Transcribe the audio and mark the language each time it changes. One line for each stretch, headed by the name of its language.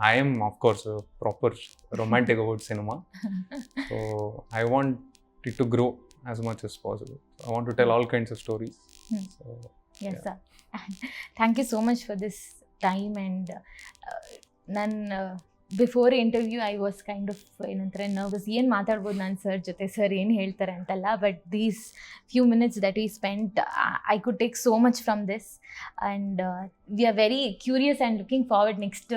English: I am of course proper romantic about cinema. So I want it to grow as much as possible. I want to tell all kinds of stories. So yes sir. Thank you so much for this time.
Kannada: And ನನ್ನ
English: before interview I was kind of
Kannada: ಏನಂತಾರೆ nervous, ಏನು ಮಾತಾಡ್ಬೋದು ನಾನು sir ಜೊತೆ, sir ಏನು ಹೇಳ್ತಾರೆ ಅಂತಲ್ಲ.
English: But these few minutes that we spent, I could take so much from this. And we are very curious and looking forward next.